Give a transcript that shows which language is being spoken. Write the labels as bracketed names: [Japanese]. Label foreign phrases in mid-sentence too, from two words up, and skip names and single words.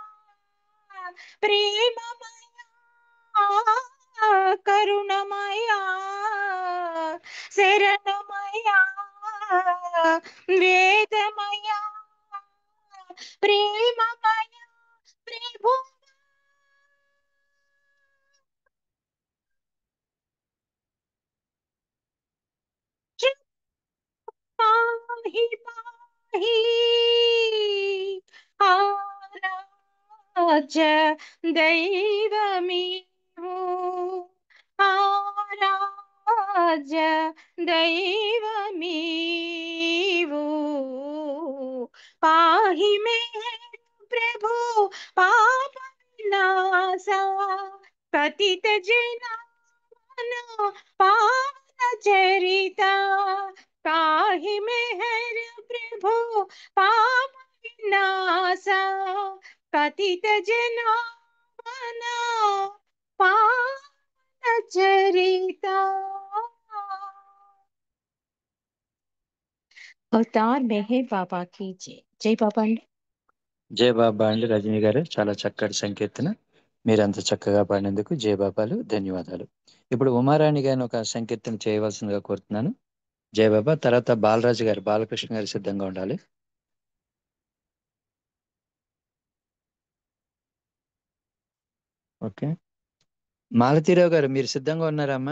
[Telugu] ప్రేమమయా, కరుణమయా శరణమయా వేదమయా ప్రేమమయా, ప్రభు పాహి పాహి, ఆరాధ్య దైవమీవు, ఆరాధ్య దైవమీవు। [Sanskrit] पाहि मेहर प्रभु पाप विनाशा, पतित जनावना पावन चरिता, पाहि मेहर प्रभु पाप विनाशा, पतित जनावना पावन चरिता। [Hindi] अवतार मेहर बाबा की जय. [Telugu] జై బాబా అండి. జై బాబా అండి రజనీ గారు, చాలా చక్కటి సంకీర్తన. మీరు అంత చక్కగా పాడినందుకు జై బాబాలు, ధన్యవాదాలు. ఇప్పుడు ఉమారాణి గారిని ఒక సంకీర్తన చేయవలసిందిగా కోరుతున్నాను. జై బాబా. తర్వాత బాలరాజు గారు, బాలకృష్ణ గారు సిద్ధంగా ఉండాలి. ఓకే, మాలతీరావు గారు మీరు సిద్ధంగా ఉన్నారమ్మా?